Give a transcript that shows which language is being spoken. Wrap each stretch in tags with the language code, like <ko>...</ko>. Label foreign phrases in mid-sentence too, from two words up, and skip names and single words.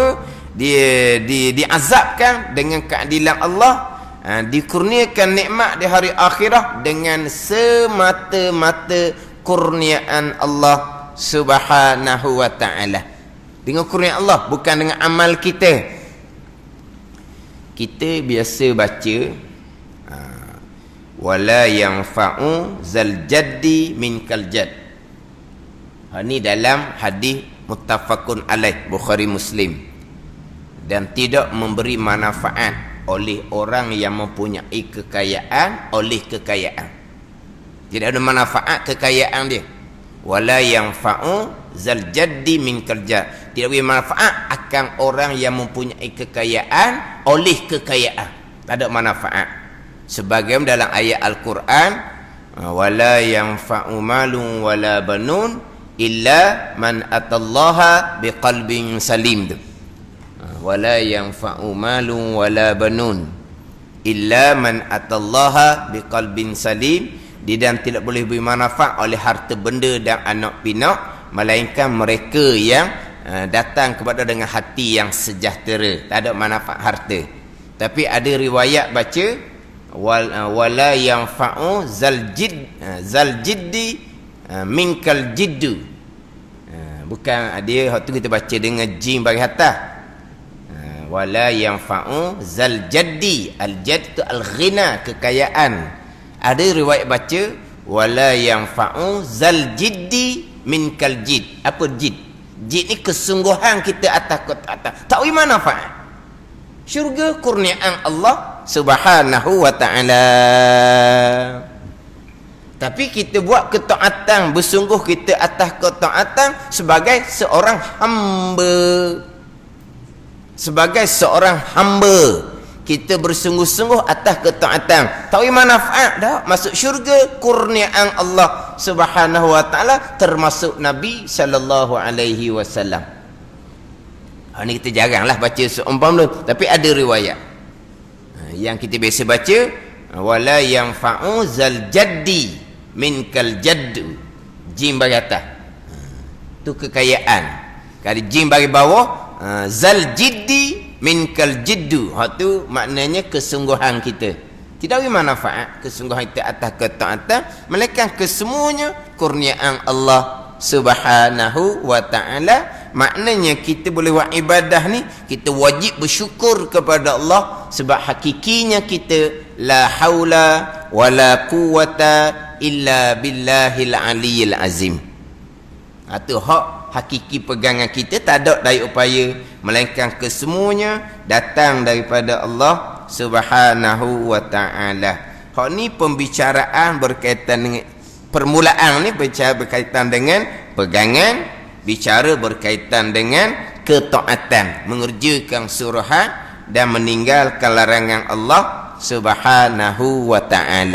<ms>Dia diazabkan dengan keadilan Allah, dikurniakan nikmat di hari akhirat dengan semata-mata kurniaan</ms> <ar>Allah Subhanahu wa taala.</ar> <ms>Dengan kurniaan Allah, bukan dengan amal kita. Kita biasa baca</ms> <ar>ولا ينفع ذا الجد منك الجد.</ar> <ms>Ini dalam hadis</ms> <ar>متفق عليه</ar> <ms>Bukhari Muslim. Dan tidak memberi manfaat oleh orang yang mempunyai kekayaan oleh kekayaan. Tidak ada manfaat kekayaan dia.</ms> <ar>ولا ينفع ذا الجد منك الجد.</ar> <ms>Tidak beri manfaat akan orang yang mempunyai kekayaan oleh kekayaan. Tak ada manfaat. Sebagaimana dalam ayat Al-Quran,</ms> <ar>ولا ينفع مال ولا بنون إلا من أتى الله بقلب سليم. ولا ينفع مال ولا بنون إلا من أتى الله بقلب سليم.</ar> <ms>Dan tidak boleh beri manfaat oleh harta benda dan anak pinak melainkan mereka yang datang kepada dengan hati yang sejahtera. Tak ada manfaat harta. Tapi ada riwayat baca</ms> <ar>ولا ينفع ذا الجد منك الجد.</ar> <ms>Bukan dia waktu kita baca dengan jim bagi atas.</ms> <ar>ولا ينفع ذا الجد. الجد tu الغنى,</ar> <ms>kekayaan. Ada riwayat baca</ms> <ar>ولا ينفع ذا الجد منك الجد.</ar> <ms>Apa jidd? Jidd ni kesungguhan kita atas ketaatan. Tak ada manfaat. Syurga kurniaan</ms> <ar>Allah Subhanahu wa ta'ala.</ar> <ms>Tapi kita buat ketaatan, bersungguh kita atas ketaatan sebagai seorang hamba. Sebagai seorang hamba kita bersungguh-sungguh atas ketaatan. Tak ada manfaat dah. Masuk syurga kurniaan</ms> <ar>Allah Subhanahu wa ta'ala,</ar> <ms>termasuk Nabi</ms> <ar>صلى الله عليه وسلم.</ar> <ms>Ini kita jaranglah baca seumpama tu, tapi ada riwayat. Yang kita biasa baca</ms> <ar>ولا ينفع ذا الجد منك الجد.</ar> <ms>Jim bagi atas. Tu kekayaan. Kalau jim bagi bawah</ms> <ar>ذا الجد منك الجد.</ar> <ms>Hak tu maknanya kesungguhan kita. Tidak ada manfaat kesungguhan kita atas ketaatan melainkan kesemuanya kurniaan</ms> <ar>Allah Subhanahu wa ta'ala.</ar> <ms>Maknanya kita boleh buat ibadah ni, kita wajib bersyukur kepada Allah, sebab hakikinya kita</ms> <ar>لا حول ولا قوة إلا بالله العلي العظيم.</ar> <ms>Itu hak hakiki pegangan kita. Tak ada daya upaya melainkan kesemuanya datang daripada</ms> <ar>Allah Subhanahu wa ta'ala.</ar> <ms>Hak ni pembicaraan berkaitan dengan permulaan ni, bicara berkaitan dengan pegangan, bicara berkaitan dengan ketaatan, mengerjakan suruhan dan meninggalkan larangan</ms> <ar>Allah Subhanahu wa ta'ala.</ar>